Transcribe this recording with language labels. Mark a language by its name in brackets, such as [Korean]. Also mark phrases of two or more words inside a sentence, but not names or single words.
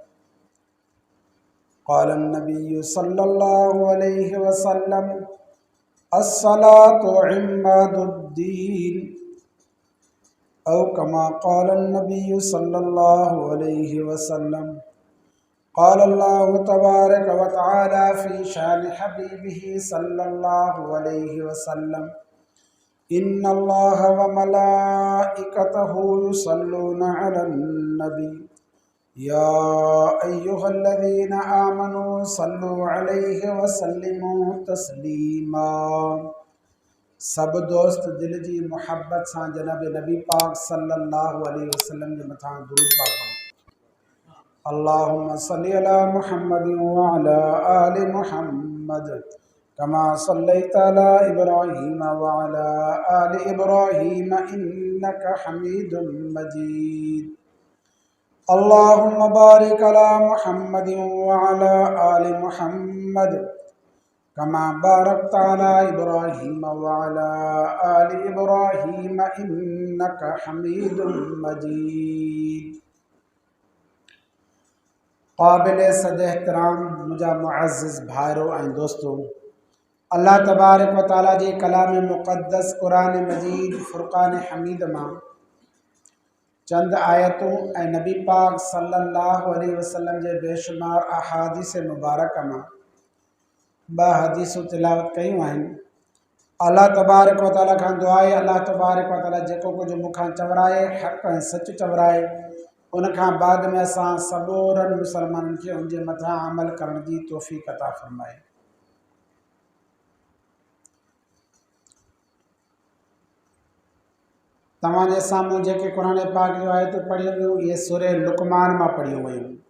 [Arabic] قال النبي صلى الله عليه وسلم الصلاة عماد الدين أو كما قال النبي صلى الله عليه وسلم. قال الله تبارك وتعالى في شأن حبيبه صلى الله عليه وسلم إن الله وملائكته يصلون على النبي يا أيها الذين آمنوا صلوا عليه وسلموا تسليما. [Sindhi] सब दोस्त दिल जी मुहब्बत सां जनाब नबी पाक [Arabic] صلى الله عليه وسلم [Sindhi] जे मथां दुरूद पाक करो। [Arabic] اللهم صل على محمد وعلى آل محمد كما صليت على إبراهيم وعلى آل إبراهيم إنك حميد مجيد. اللهم بارك على محمد وعلى آل محمد كما باركت على إبراهيم وعلى آل إبراهيم إنك حميد مجيد. [Sindhi] क़ाबिल सद एहतराम मुझा मुअज़्ज़िज़ भाइरों ऐं दोस्तों, [Arabic] الله تبارك وتعالى [Sindhi] जे कलाम मुक़द्दस क़ुरान मजीद फ़ुरक़ान हमीद मां चंद आयतूं ऐं नबी पाक [Arabic] صلى الله عليه وسلم [Sindhi] जे बेशुमार अहादीस मुबारक मां ॿ हदीसूं तिलावत कयूं आहिनि। [Arabic] الله تبارك وتعالى [Sindhi] खां दुआ आहे [Arabic] الله تبارك وتعالى [Sindhi] जेको कुझु मूंखां चवराए हक़ ऐं सच चवराए उन खां बाद में असां सबोरनि मुसलमाननि खे उन जे मथां अमल करण जी तौफ़ीक़ अता फ़रमाए। तव्हांजे साम्हूं जेके क़ुरान पाक जूं आयतूं पढ़ियूं वियूं इहे सूरे लुक़मान मां पढ़ियूं वयूं।